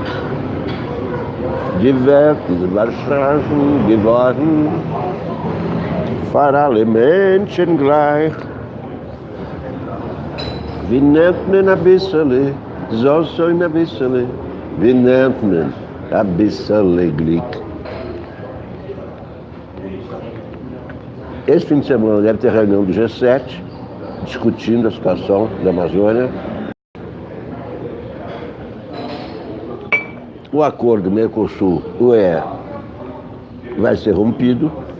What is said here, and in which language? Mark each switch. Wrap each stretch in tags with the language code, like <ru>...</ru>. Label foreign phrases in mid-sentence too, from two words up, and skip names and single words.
<de>Die Welt ist wahrscheinlich geworden, für alle Menschen gleich. Wie nennt man ein bisschen, so ein bisschen, wie nennt man ein bisschen Glück?</de> <pt>Esse fim de semana deve ter reunião do G7, discutindo a situação da Amazônia. O acordo Mercosul-UE vai ser rompido.</pt>